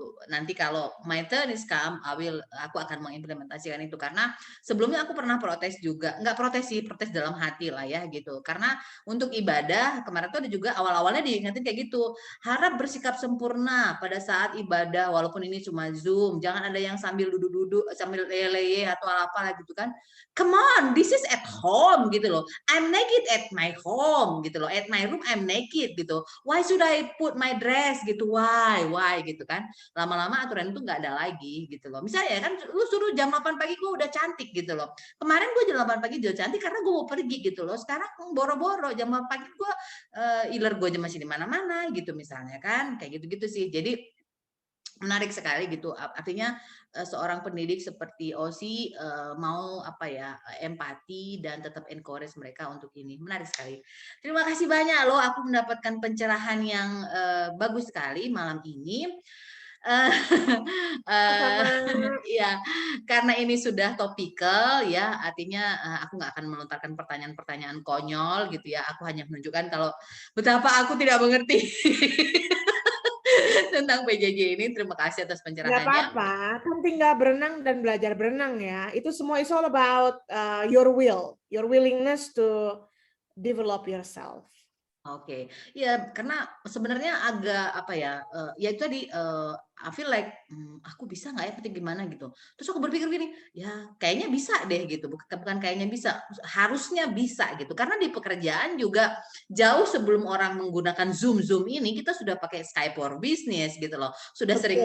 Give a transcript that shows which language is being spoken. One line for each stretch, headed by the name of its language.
Indonesian: Nanti kalau
English: my turn is come,
Indonesian: aku akan mengimplementasikan itu karena sebelumnya aku pernah protes juga. Enggak protes sih, protes dalam hati lah ya gitu. Karena untuk ibadah kemarin tuh ada juga awal-awalnya diingetin kayak gitu. Harap bersikap sempurna pada saat ibadah walaupun ini cuma Zoom. Jangan ada yang sambil duduk-duduk, sambil leye-leye atau apa gitu kan.
English: Come on, this is at home
Indonesian: gitu loh.
English: I'm naked at my home
Indonesian: gitu loh.
English: At my room I'm naked
Indonesian: gitu.
English: Why should I put my dress
Indonesian: gitu?
English: Why
Indonesian: gitu kan. Lama-lama aturan itu nggak ada lagi gitu loh. Misalnya kan lu suruh jam 8 pagi gue udah cantik gitu loh. Kemarin gue jam 8 pagi udah cantik karena gue mau pergi gitu loh. Sekarang boro-boro jam 8 pagi gue iler gue aja masih di mana-mana gitu misalnya kan. Kayak gitu-gitu sih. Jadi menarik sekali gitu. Artinya seorang pendidik seperti Osi mau apa ya empati dan tetap encourage mereka untuk ini. Menarik sekali. Terima kasih banyak loh. Aku mendapatkan pencerahan yang bagus sekali malam ini. Uh, Sama ya, karena ini sudah topikal ya, artinya aku nggak akan melontarkan pertanyaan-pertanyaan konyol gitu ya. Aku hanya menunjukkan kalau betapa aku tidak mengerti tentang PJJ ini. Terima kasih atas nggak pencerahannya. apa-apa, kan tinggal berenang dan belajar berenang ya. Itu semua
English: is all about, your willingness to develop yourself.
Indonesian: Oke, ya karena sebenarnya agak apa ya, ya itu tadi,
English: I feel like,
Indonesian: aku bisa nggak ya atau gimana gitu. Terus aku berpikir gini, ya kayaknya bisa deh gitu, bukan kayaknya bisa, harusnya bisa gitu. Karena di pekerjaan juga jauh sebelum orang menggunakan Zoom ini, kita sudah pakai Skype for Business gitu loh. Sudah sering